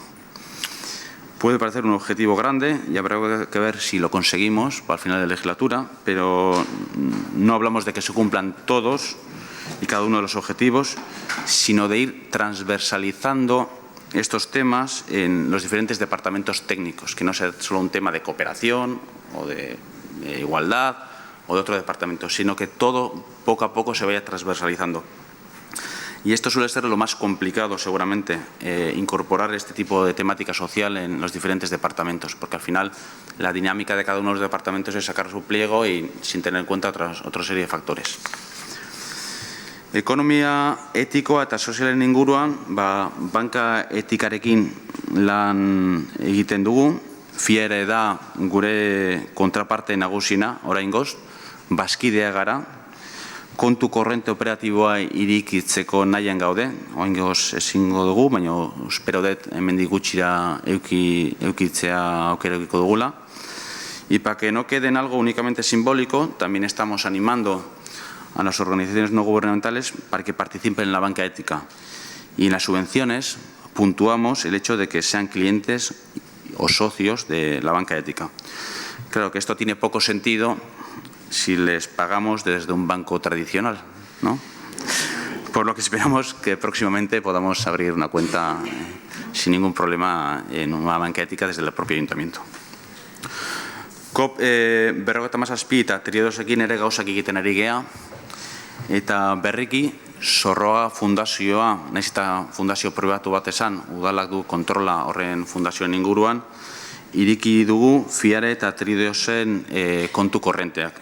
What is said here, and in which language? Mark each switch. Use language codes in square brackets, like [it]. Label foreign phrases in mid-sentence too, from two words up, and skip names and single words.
[es] Puede parecer un objetivo grande y habrá que ver si lo conseguimos para el final de la legislatura, pero no hablamos de que se cumplan todos y cada uno de los objetivos, sino de ir transversalizando estos temas en los diferentes departamentos técnicos, que no sea solo un tema de cooperación o de igualdad o de otro departamento, sino que todo poco a poco se vaya transversalizando. Y esto suele ser lo más complicado, seguramente, incorporar este tipo de temática social en los diferentes departamentos, porque al final la dinámica de cada uno de los departamentos es sacar su pliego y sin tener en cuenta otra serie de factores. [eu] Ekonomia etikoa eta sozialen inguruan, banka etikarekin lan egiten dugu. FIA da gure kontraparte nagusina, oraingoz, bazkidea gara. Kontu korrente operatiboa irikitzeko nahian gaude, oraingoz ezingo dugu, baina espero dut hemendik gutxira eukitzea aukera edukiko dugula. [es] Y para que no quede en algo únicamente simbólico, también estamos animando a las organizaciones no gubernamentales para que participen en la banca ética. Y en las subvenciones puntuamos el hecho de que sean clientes o socios de la banca ética. Claro que esto tiene poco sentido si les pagamos desde un banco tradicional, ¿no? Por lo que esperamos que próximamente podamos abrir una cuenta sin ningún problema en una banca ética desde el propio ayuntamiento. [eu] COP57 eta triodosekin ere gauzak egiten ari gea, eta berriki Zorroa fundazioa, nahiz eta fundazio pribatu bat esan, udalak du kontrola horren fundazioen inguruan, iriki dugu FIARE eta Triodosen kontu korrenteak.